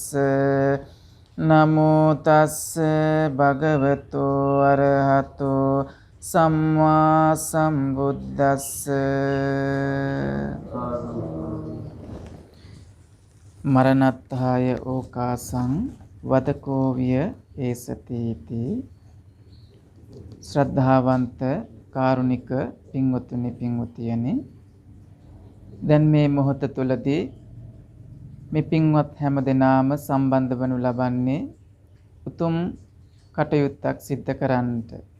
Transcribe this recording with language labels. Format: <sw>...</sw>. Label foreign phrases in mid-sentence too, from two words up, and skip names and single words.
<pi>නමෝ තස්ස භගවතු අරහතෝ සම්මා සම්බුද්දස්ස. මරණත්ථාය ඕකාසං වදකෝවිය ඒසතීති.</pi> <si>ශ්‍රද්ධාවන්ත කාරුණික පින්වතුනි පින්වතියනි, දැන් මේ මොහොත තුලදී මේ පින්වත් හැම දෙනාම සම්බන්ධ වනු ලබන්නේ උතුම් කටයුත්තක් සිද්ධ කරන්නට.</si>